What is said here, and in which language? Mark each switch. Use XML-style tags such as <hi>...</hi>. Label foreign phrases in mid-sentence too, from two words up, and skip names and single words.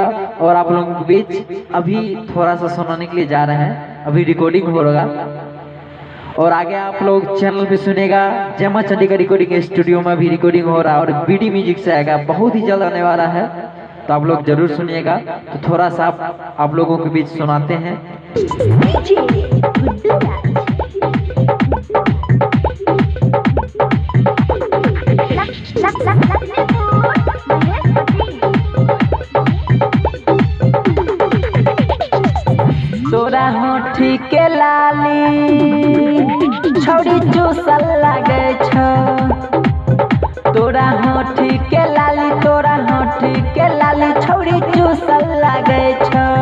<hi>और आप लोगों के बीच अभी थोड़ा सा सुनाने के लिए जा रहे हैं, अभी रिकॉर्डिंग हो रहा, और आगे आप लोग चैनल पे सुनेगा। जमा चंडीगढ़ रिकॉर्डिंग स्टूडियो में भी रिकॉर्डिंग हो रहा है, और बीडी म्यूजिक से आएगा, बहुत ही जल्द आने वाला है, तो आप लोग जरूर सुनिएगा। तो थोड़ा सा आप लोगों के बीच सुनाते हैं।</hi> <anp>तोरा होठी के लाली छौड़ी चूसल लागे छ, तोरा होठी के लाली, तोरा होठी के लाली छौड़ी चूसल लागे छ।</anp>